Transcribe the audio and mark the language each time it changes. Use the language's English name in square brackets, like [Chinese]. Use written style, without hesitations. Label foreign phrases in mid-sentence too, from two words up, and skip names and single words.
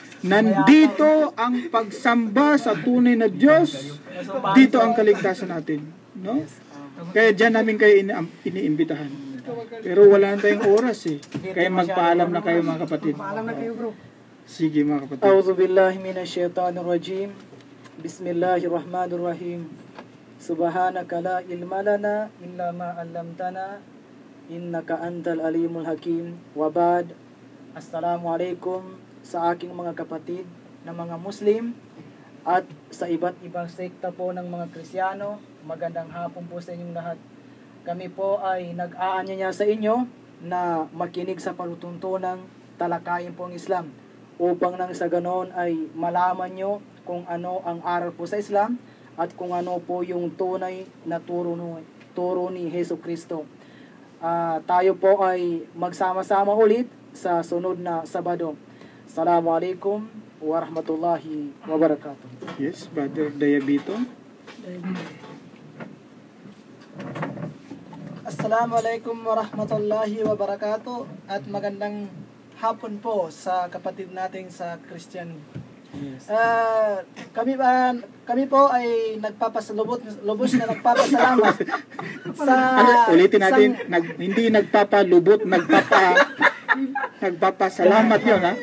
[Filipino] Nandito ang pagsamba sa tunay na Diyos. Dito ang kaligtasan natin. No? Kaya dyan namin kayo iniimbitahan. Pero wala na tayong oras eh. Kaya magpaalam na kayo, mga kapatid. Paalam na kayo, bro. Sige, mga kapatid. [Arabic] أعوذ بالله من الشيطان الرجيم. بسم الله الرحمن الرحيم. سبحانك لا علم لنا إلا ما علمتنا إنك أنت العليم الحكيم. وبعد. [Filipino] Assalamualaikum sa aking mga kapatid na mga Muslim at sa iba't ibang sekta po ng mga Kristiyano. Magandang hapon po sa inyong lahat. Kami po ay nag-aanyaya sa inyo na makinig sa palutuntunang talakayin po ang Islam upang nang sa ganon ay malaman nyo kung ano ang aral po sa Islam at kung ano po yung tunay na turo ni Hesus Kristo. Tayo po ay magsama-sama ulit sa sunod na Sabado. [Arabic] السلام عليكم ورحمة الله وبركاته. [English] Yes, Brother Dayabito. [Arabic] السلام عليكم ورحمة الله وبركاته [Filipino] at magandang hapon po sa kapatid nating sa Christian. Yes. Kami po ay lubos na nagpapasalamat sa ulitin natin, hindi nagpapalubot, nagpapasalamat yun, ha?